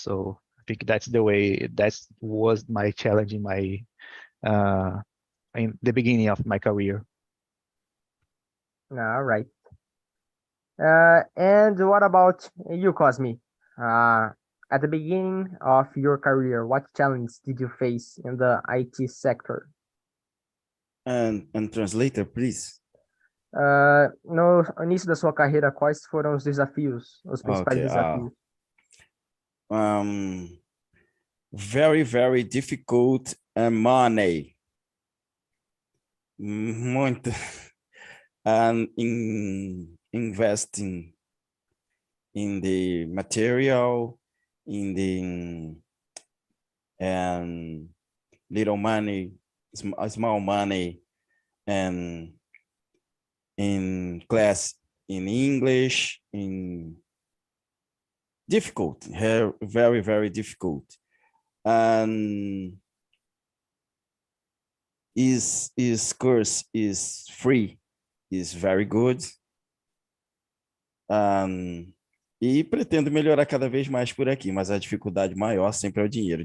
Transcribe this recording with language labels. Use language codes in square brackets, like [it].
[en] So I think that's the way, that was my challenge in the beginning of my career. All right. And what about you, Cosme? At the beginning of your career, what challenge did you face in the IT sector? And translator, please. [pt] No início da sua carreira, quais foram os desafios, os principais [en] Okay, [pt] desafios? [en] Very, very difficult money. Muito. And investing in the material, in the and little money, small money, and in class in English, in difficult, very, very difficult. And his course is free, is very good. [pt] E pretendo melhorar cada vez mais por aqui, mas a dificuldade maior sempre é o dinheiro.